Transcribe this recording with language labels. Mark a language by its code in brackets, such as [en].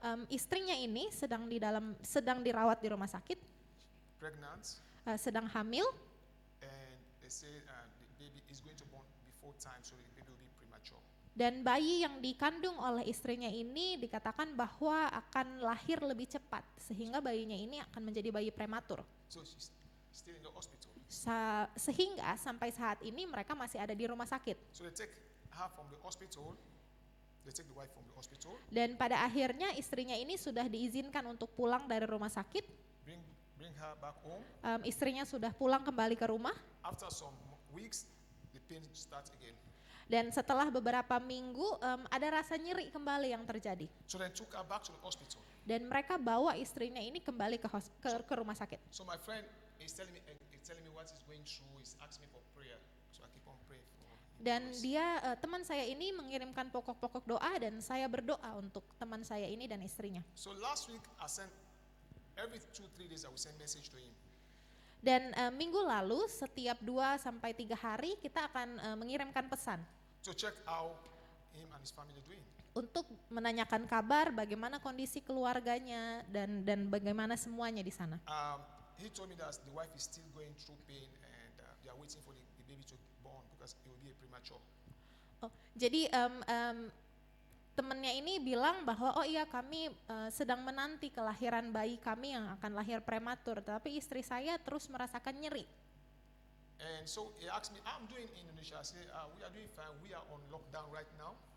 [id] Istrinya ini sedang dirawat di rumah sakit, [en] pregnant, [id] sedang hamil, [en] and they say the baby is going to born before time, so the baby will be premature. [id] dan bayi yang dikandung oleh istrinya ini dikatakan bahwa akan lahir lebih cepat sehingga bayinya ini akan menjadi bayi prematur. [en] So she's still in the hospital. [id] Sehingga sampai saat ini mereka masih ada di rumah sakit. [en] So they take her from the hospital. They take the wife from the hospital. [id] Dan pada akhirnya istrinya ini sudah diizinkan untuk pulang dari rumah sakit. [en] Bring her back home. [id] Istrinya sudah pulang kembali ke rumah. [en] After some weeks, the pain starts again. [id] Dan setelah beberapa minggu ada rasa nyeri kembali yang terjadi. [en] So they took her back to the hospital. [id] Dan mereka bawa istrinya ini kembali ke rumah sakit. [en] So my friend is telling me what he's going through. He's asking me for prayer. So I keep on praying for him. [id] Dan dia teman saya ini mengirimkan pokok-pokok doa dan saya berdoa untuk teman saya ini dan istrinya. [en] So last week I sent every 2-3 days I will send message to him. [id] Dan minggu lalu setiap 2 sampai 3 hari kita akan mengirimkan pesan [en] To check how him and his family doing. [id] untuk menanyakan kabar bagaimana kondisi keluarganya dan bagaimana semuanya di sana. [en] He told me that the wife is still going through pain and they are waiting for the baby to born because it will be a premature. [id] Jadi temennya ini bilang bahwa kami sedang menanti kelahiran bayi kami yang akan lahir prematur, tapi istri saya terus merasakan nyeri. [en] And so he asked me, I'm doing in Indonesia. I said, we are doing fine. We are on lockdown right now.